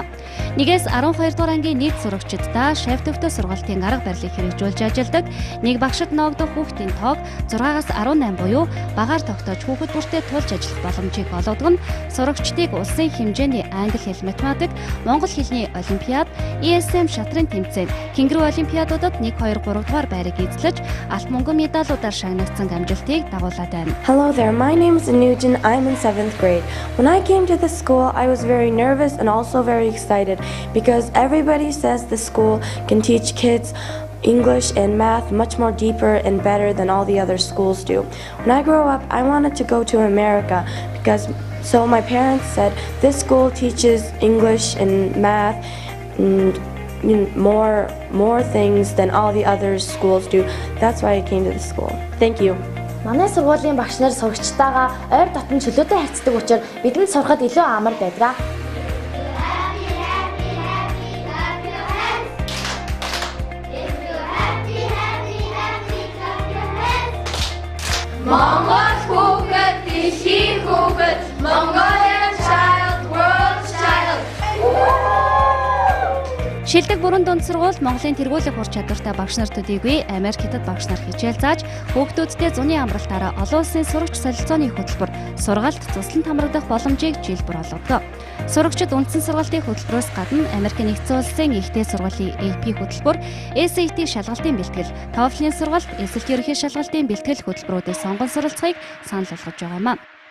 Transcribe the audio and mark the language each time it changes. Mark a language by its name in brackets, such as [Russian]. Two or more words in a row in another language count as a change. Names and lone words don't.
[Mongolian] 1-ээс 12 дугаар ангийн нийт сурагчдаа шавь төвтэй сургалтын арга барилыг хэрэгжүүлж ажилладаг, нэг багшид ноогдох хүүхдийн тоог 6-аас 18 буюу багаар тогтоож хүүхэд бүртээ тулж ажиллах боломжийг олгодог нь сурагчдыг улсын хэмжээний англи хэл математик, монгол хэлний олимпиад, ESM шатрын тэмцээн, Кенгуру олимпиадуудад 1, 2, 3 дугаар байрыг эзлэж, алт мөнгөн медалуудаар шагнагдсан амжилтыг дагуулад байна. [English] Hello there, my name is Anujan. I'm in 7th grade. When I came to the school, I was very nervous and also very excited because everybody says the school can teach kids English and math much more deeper and better than all the other schools do. When I grow up, I wanted to go to America so my parents said this school teaches English and math and more things than all the other schools do. That's why I came to the school. Thank you. [Mongolian] Манай сургуулийн багш нар сурагчтайгаа ойр дотн чөлөөтэй харьцдаг учраас бидэнд сурахад илүү амар байдаг. Монгол хүүхэд, дэлхийн хүүхэд, [English] Mongolian child, world child. [Mongolian] Шилдэг бүрэн дунд сургууль Монголын тэргүүлэх ур чадвартай багш нар төдийгүй Америк хятад багш нар хичээл зааж хүүхдүүдтэй зуны амралтаараа олон улсын сурагч солилцооны хөтөлбөр сургалт туслан хамрагдах боломжийг жил бүр олгодог. Сурагчид үндсэн сургалтын хөтөлбөрөөс гадна Америк нэгдсэн улсын ихтэй сургуулийн AP хөтөлбөр, SAT шалгалтын бэлтгэл, TOEFL-ийн сургалт, эсэлт ерөнхий шалгалтын бэлтгэл хөтөлбөрүүдэд сонгон суралцахыг санал болгож байгаа юм а.